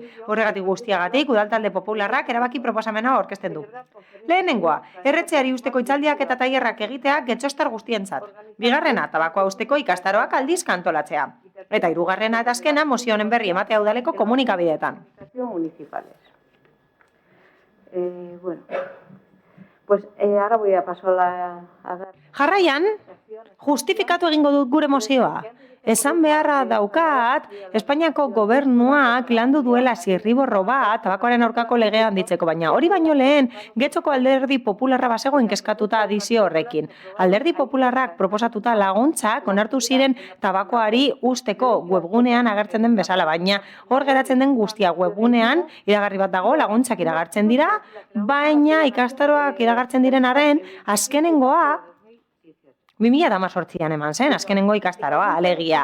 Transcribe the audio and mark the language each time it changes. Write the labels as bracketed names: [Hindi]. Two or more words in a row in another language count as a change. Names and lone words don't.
[Basque] Horregatik guztiagatik udaltalde popularrak erabaki proposamena aurkezten du. Lehenengoa, erretzeari usteko hitzaldiak eta tailerrak egiteak getxostar guztientzat. Bigarrena, tabakoa usteko ikastaroak aldiz kantolatzea. Eta hirugarrena eta azkena mozio honen berri ematea udaleko komunikabideetan. [Spanish] Bueno, pues ahora voy a pasar a dar... [Basque] Jarraian, justifikatu egingo dut gure mozioa. Esan beharra daukat, Espainiako gobernuak landu duela zirriborro bat tabakoaren aurkako legea handitzeko, baina hori baino lehen, Getxoko alderdi popularra bazegoen kezkatuta adizio horrekin. Alderdi popularrak proposatuta laguntzak onartu ziren tabakoari usteko webgunean agertzen den bezala, baina hor geratzen den guztia webgunean iragarri bat dago, laguntzak iragartzen dira, baina ikastaroak iragartzen diren arren, azkenengoa 2018an eman zen, azkenengo ikastaroa, alegia.